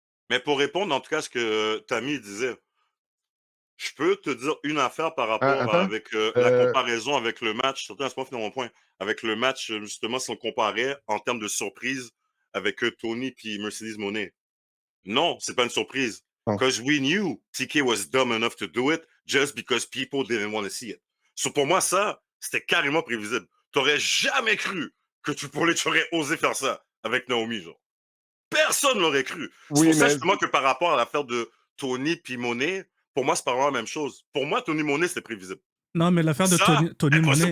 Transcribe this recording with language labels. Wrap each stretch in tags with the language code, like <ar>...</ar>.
<fr>Mais pour répondre, en tout cas, à ce que Tammy disait, je peux te dire une affaire par rapport attends. avec la comparaison avec le match. Surtout, c'est pas fini mon point. Avec le match, justement, si on comparait en termes de surprise avec Tony puis Mercedes Moné. Non, c'est pas une surprise. Non.</fr> <en>Because we knew TK was dumb enough to do it just because people didn't want to see it.</en> <fr>So pour moi, ça, c'était carrément prévisible. T'aurais jamais cru que tu aurais osé faire ça avec Naomi, genre. Personne l'aurait cru. C'est pour ça, justement, que par rapport à l'affaire de Tony puis Monet, pour moi, c'est pas vraiment la même chose. Pour moi, Tony Monet, c'était prévisible. Non, mais l'affaire de Tony Monet.</fr>